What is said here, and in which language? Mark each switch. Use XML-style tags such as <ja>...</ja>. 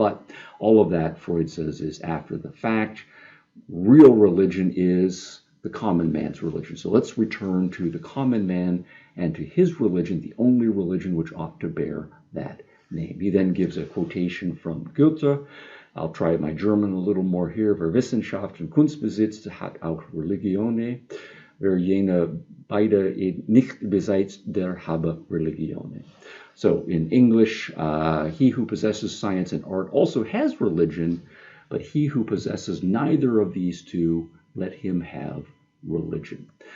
<en>But all of that, Freud says, is after the fact. Real religion is the common man's religion. So let's return to the common man and to his religion, the only religion which ought to bear that name. He then gives a quotation from Goethe. I'll try my German a little more here.</en> <de>Wer Wissenschaft und Kunst besitzt, hat auch Religione. Wer jene beide nicht besitzt, der habe Religione.</de> <en>So in English, he who possesses science and art also has religion, but he who possesses neither of these two, let him have religion.</en>